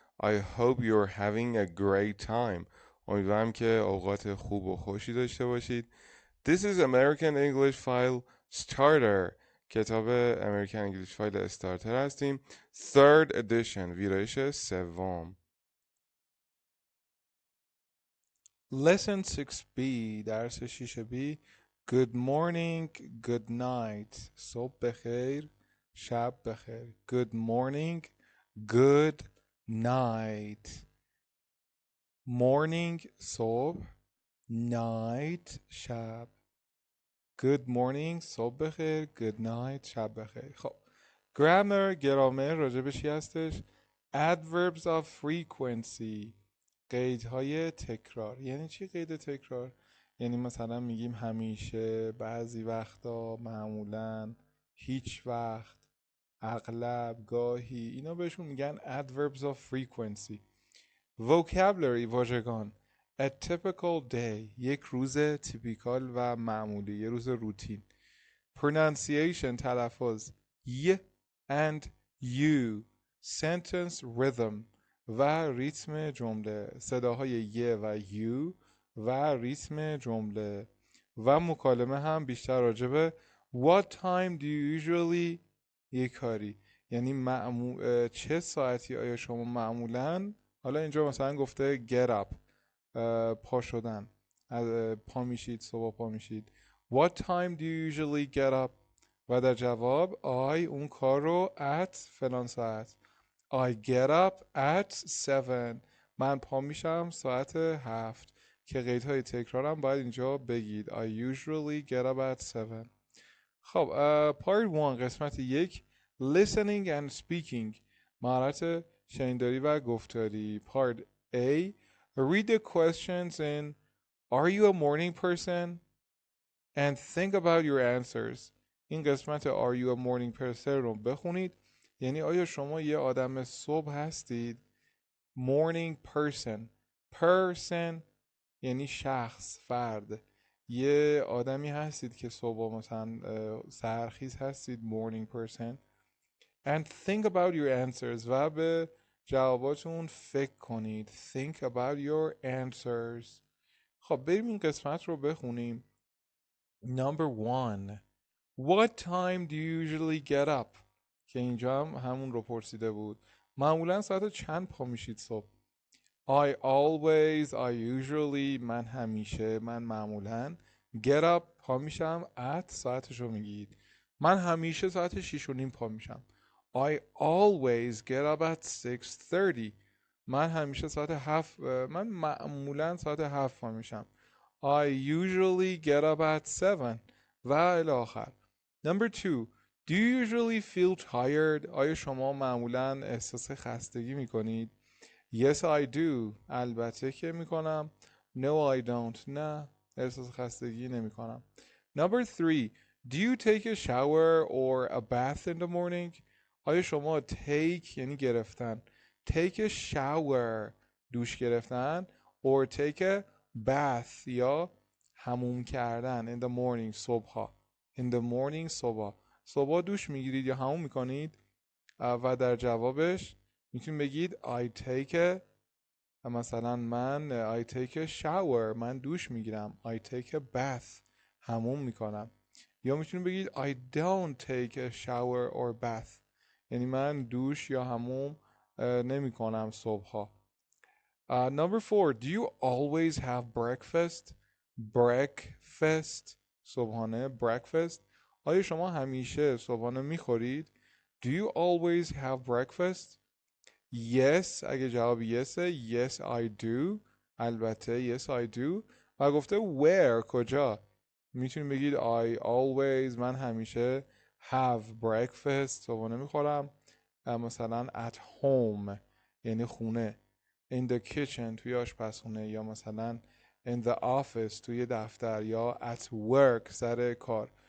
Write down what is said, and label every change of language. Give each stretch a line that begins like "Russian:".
English: I hope you're having a great time.
Persian: امیدوارم که اوقات خوب و خوشی داشته باشید.
English: This is American English File Starter.
Persian: کتاب امریکن انگلیش فایل استارتر هستیم.
English: Third edition.
Persian: ویرایش سوم.
English: Lesson 6B
Persian: درس 6B
English: Good morning, good night
Persian: صبح بخیر شب بخیر
English: Good morning, good night
Persian: Morning صبح Night شب
English: Good morning
Persian: صبح بخیر
English: Good night
Persian: شب بخیر خب گرامر راجع چی هستش؟
English: Adverbs of frequency
Persian: قیدهای تکرار. یعنی چی قید تکرار؟ یعنی مثلا میگیم همیشه، بعضی وقتا، معمولا، هیچ وقت، اغلب، گاهی، اینا بهشون میگن
English: adverbs of frequency.
Persian: vocabulary واژگان
English: a typical day
Persian: یک روز تیپیکال و معمولی، یه روز روتین. pronunciation تلفظ ی and you
English: sentence rhythm
Persian: و ریتم جمله، صداهای ی و یو و ریتم جمله. و مکالمه هم بیشتر راجبه
English: what time do you usually
Persian: یه کاری، یعنی چه ساعتی آیا شما معمولا، حالا اینجا مثلا گفته get up پا شدن، پا میشید، صبح پا میشید.
English: What time do you usually get up؟
Persian: و در جواب
English: I
Persian: اون کار رو
English: at
Persian: فلان ساعت.
English: I get up at 7.
Persian: من پا میشم ساعت 7 که قیدهای تکرارم باید اینجا بگید.
English: I usually get up at 7.
Persian: خب part 1 قسمت 1
English: listening and speaking
Persian: مهارت شنیداری و گفتاری.
English: part A read the questions in Are you a morning person? And think about your answers.
Persian: این قسمت
English: Are you a morning person
Persian: رو بخونید. یعنی آیا شما یه آدم صبح هستید؟ Morning person. Person یعنی شخص، فرد. یه آدمی هستید که صبح مثلا سحرخیز هستید.
English: Morning person. And think about your answers.
Persian: و به جواباتون فکر کنید.
English: Think about your answers.
Persian: خب بریم این قسمت رو بخونیم.
English: Number 1 What time do you usually get up؟
Persian: که اینجا هم همون رو پرسیده بود. معمولا ساعت چند پا میشید صبح؟
English: I always, I usually،
Persian: من همیشه، من معمولا.
English: Get up
Persian: پا میشم at ساعتش رو میگید. من همیشه ساعت 6:30 پا میشم.
English: I always get up at 6:30.
Persian: من همیشه ساعت 7، من معمولا ساعت 7 پا میشم.
English: I usually get up at 7
Persian: و الی آخر.
English: Number 2 Do you usually feel tired؟
Persian: آیا شما معمولا احساس خستگی میکنید؟
English: Yes I do.
Persian: البته که میکنم.
English: No I don't.
Persian: نه احساس خستگی نمیکنم.
English: Number 3 Do you take a shower or a bath in the morning؟
Persian: آیا شما
English: take
Persian: یعنی گرفتن،
English: take a shower
Persian: دوش گرفتن
English: or take a bath
Persian: یا حموم کردن
English: in the morning صبحها. in the morning
Persian: صبح دوش میگیرید یا حموم میکنید؟ و در جوابش میتونید بگید I take a، مثلا من
English: I take a shower
Persian: من دوش میگیرم.
English: I take a bath
Persian: حموم میکنم. یا میتونید بگید
English: I don't take a shower or bath
Persian: یعنی من دوش یا حموم نمی کنم صبحها.
English: Number 4 Do you always have breakfast؟ breakfast صبحانه breakfast.
Persian: آیا شما همیشه صبحانه میخورید؟
English: Do you always have breakfast؟ Yes
Persian: اگه جواب
English: yes I do البته yes I do.
Persian: و گفته where کجا، میتونید بگید I always من همیشه
English: have breakfast
Persian: صبحانه میخورم مثلا
English: at home
Persian: یعنی خونه.
English: in the kitchen
Persian: توی آشپزخونه، یا مثلا
English: in the office
Persian: توی دفتر، یا
English: at work
Persian: سر کار.